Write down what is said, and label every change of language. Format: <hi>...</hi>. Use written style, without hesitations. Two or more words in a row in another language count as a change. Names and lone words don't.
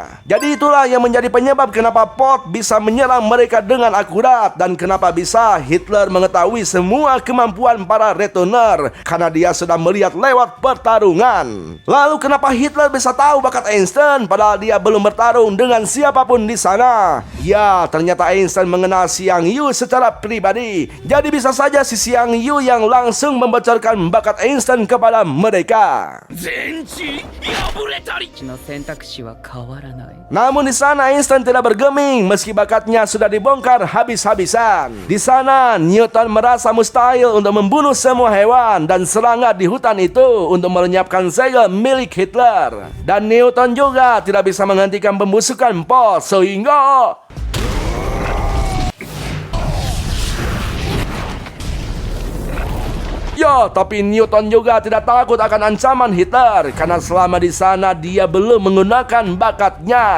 <id>Jadi itulah yang menjadi penyebab kenapa Pot bisa menyerang mereka dengan akurat, dan kenapa bisa Hitler mengetahui semua kemampuan para returner, karena dia sudah melihat lewat pertarungan. Lalu kenapa Hitler bisa tahu bakat Einstein padahal dia belum bertarung dengan siapapun di sana? Ya, ternyata Einstein mengenal Xiang Yu secara pribadi. Jadi bisa saja si Xiang Yu yang langsung membocorkan bakat Einstein kepada mereka.</id> <ja>私の選択肢は変わらない。</ja> <id>Namun di sana Einstein tidak bergeming meski bakatnya sudah dibongkar habis-habisan. Di sana Newton merasa mustahil untuk membunuh semua hewan dan serangga di hutan itu untuk melenyapkan segel milik Hitler. Dan Newton juga tidak bisa menghentikan pembusukan Pot sehingga ya, tapi Newton juga tidak takut akan ancaman Hitler karena selama di sana dia belum menggunakan bakatnya.</id>